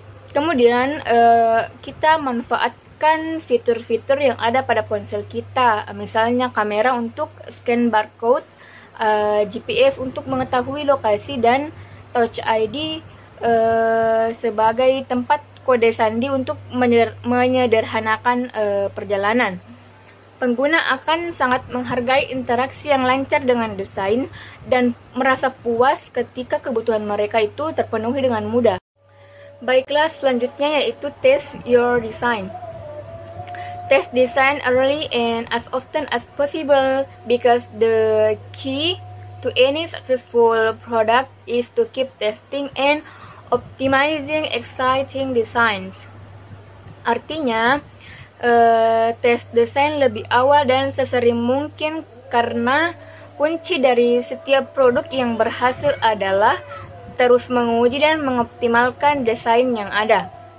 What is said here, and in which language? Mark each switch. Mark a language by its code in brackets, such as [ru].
[id] Kemudian kita manfaatkan fitur-fitur yang ada pada ponsel kita, misalnya kamera untuk scan barcode, GPS untuk mengetahui lokasi, dan Touch ID sebagai tempat kode sandi untuk menyederhanakan perjalanan. Pengguna akan sangat menghargai interaksi yang lancar dengan desain dan merasa puas ketika kebutuhan mereka itu terpenuhi dengan mudah. Baiklah, selanjutnya yaitu [en] test your design. Test design early and as often as possible because the key to any successful product is to keep testing and optimizing exciting designs. [id] Artinya, tes desain lebih awal dan sesering mungkin karena kunci dari setiap produk yang berhasil adalah terus menguji dan mengoptimalkan desain yang ada.